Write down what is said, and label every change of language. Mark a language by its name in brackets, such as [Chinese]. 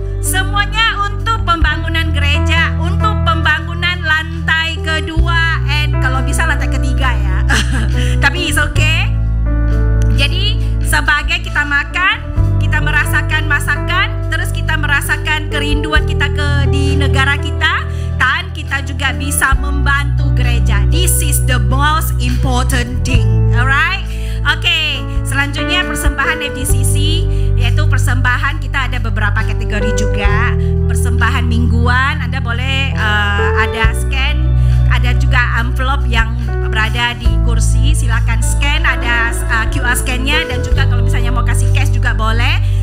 [Indonesian] Semuanya untuk pembangunan gereja, untuk pembangunan lantai kedua, and kalau bisa lantai ketiga ya. Tapi [English] it's okay. [Indonesian] Jadi sebagai kita makan, kita merasakan masakan, terus kita merasakan kerinduan kita di negara kita, dan kita juga bisa membantu gereja. [English] This is the most important thing. Alright? [Indonesian] Oke, selanjutnya persembahan FGCC, yaitu persembahan kita ada beberapa kategori juga. Persembahan mingguan, Anda boleh ada scan, ada juga envelope yang berada di kursi, silakan scan, ada QR scan-nya, dan juga kalau misalnya mau kasih cash juga boleh.